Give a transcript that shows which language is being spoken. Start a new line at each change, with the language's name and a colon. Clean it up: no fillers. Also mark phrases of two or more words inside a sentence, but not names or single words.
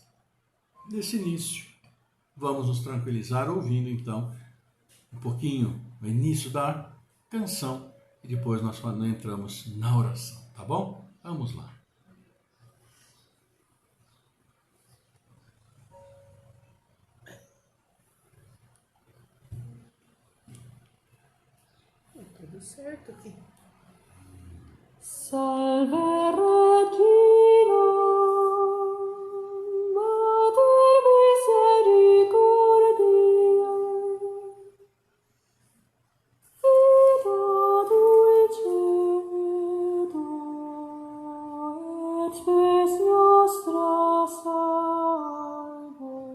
Portuguese: Nesse início, vamos nos tranquilizar ouvindo então um pouquinho o início da canção e depois nós entramos na oração, tá bom? Vamos lá. Tudo certo aqui.
Latin: Salve Regina, Mater misericordiae, vita dulcedo, et spes nostra salvo.